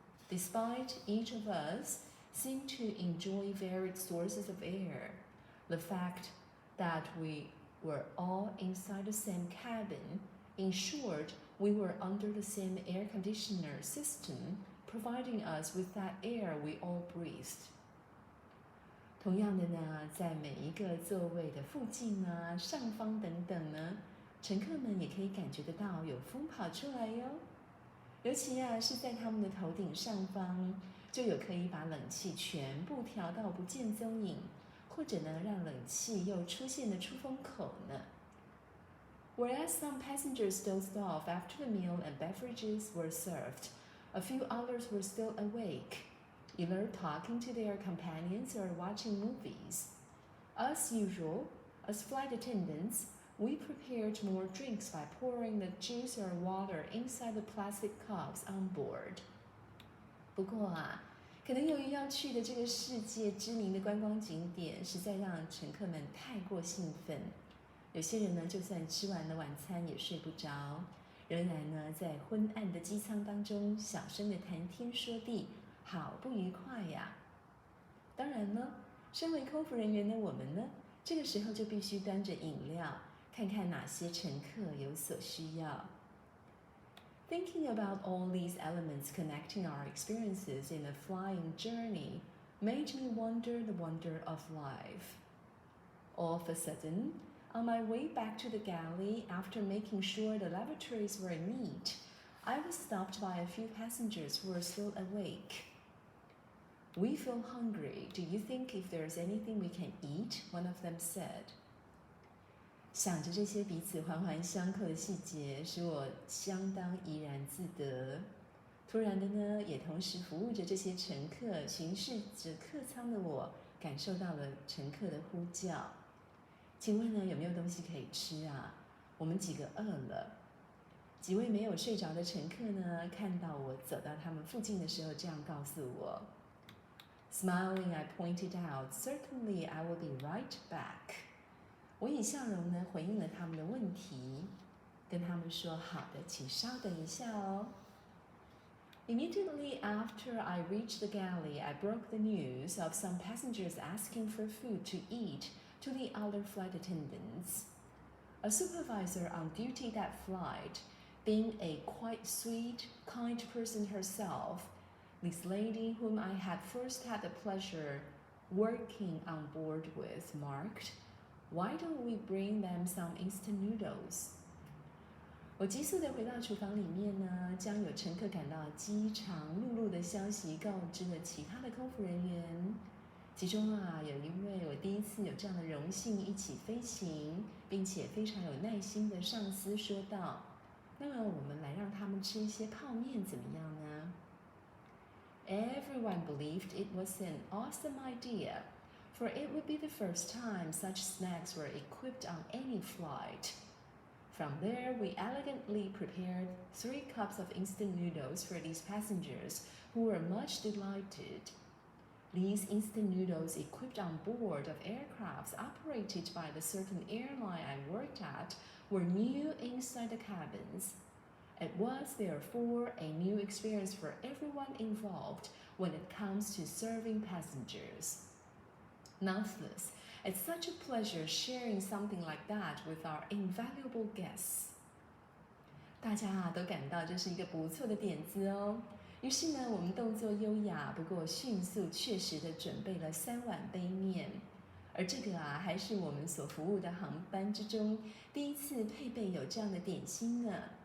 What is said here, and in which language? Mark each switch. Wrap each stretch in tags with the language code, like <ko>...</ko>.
<en>Despite each of us seemed to enjoy varied sources of air, the fact that we were all inside the same cabin,ensured we were under the same air conditioner system, providing us with that air we all breathed.</en> <zh>同样的呢，在每一个座位的附近上方等等呢，乘客们也可以感觉得到有风跑出来哟。尤其是在他们的头顶上方，就有可以把冷气全部调到不见踪影，或者呢，让冷气又出现的出风口呢。</zh> <en>Whereas some passengers dozed off after the meal and beverages were served, a few others were still awake, either talking to their companions or watching movies. As usual, as flight attendants, we prepared more drinks by pouring the juice or water inside the plastic cups on board.</en> <zh>不过啊，可能由于要去的这个世界知名的观光景点，实在让乘客们太过兴奋。有些人呢，就算吃完了晚餐也睡不着，仍然呢在昏暗的机舱当中小声的谈天说地，好不愉快呀。当然呢，身为空服人员的我们呢，这个时候就必须端着饮料，看看哪些乘客有所需要。</zh> <en>Thinking about all these elements connecting our experiences in a flying journey made me wonder the wonder of life. All of a sudden, on my way back to the galley, after making sure the lavatories were neat, I was stopped by a few passengers who were still awake. "We feel hungry. Do you think if there's anything we can eat?" one of them said.</en> <zh>想着这些彼此环环相扣的细节，使我相当怡然自得。突然的呢，也同时服务着这些乘客，巡视着客舱的我，感受到了乘客的呼叫。请问呢，有没有东西可以吃啊？我们几个饿了。几位没有睡着的乘客呢，看到我走到他们附近的时候，这样告诉我。</zh> <en>Smiling, I pointed out, "Certainly, I will be right back."</en> <zh>我以笑容呢回应了他们的问题，跟他们说：“好的，请稍等一下哦。”</zh> <en>Immediately after I reached the galley, I broke the news of some passengers asking for food to eat to the other flight attendants. A supervisor on duty that flight, being a quite sweet, kind person herself, this lady whom I had first had the pleasure working on board with, marked, "Why don't we bring them some instant noodles?"</en> <zh>我急速地回到厨房里面呢，将有乘客感到饥肠辘辘的消息告知了其他的空服人员。其中啊，有一位我第一次有这样的荣幸一起飞行，并且非常有耐心的上司说道：“那么我们来让他们吃一些泡面怎么样呢？”</zh> <en>Everyone believed it was an awesome idea, for it would be the first time such snacks were equipped on any flight. From there, we elegantly prepared 3 cups of instant noodles for these passengers, who were much delighted. These instant noodles equipped on board of aircrafts operated by the certain airline I worked at were new inside the cabins. It was therefore a new experience for everyone involved when it comes to serving passengers. Nonetheless, it's such a pleasure sharing something like that with our invaluable guests.</en> <zh>大家啊都感到这是一个不错的点子哦。于是呢，我们动作优雅，不过迅速确实的准备了3碗杯面。而这个啊，还是我们所服务的航班之中第一次配备有这样的点心呢。</zh>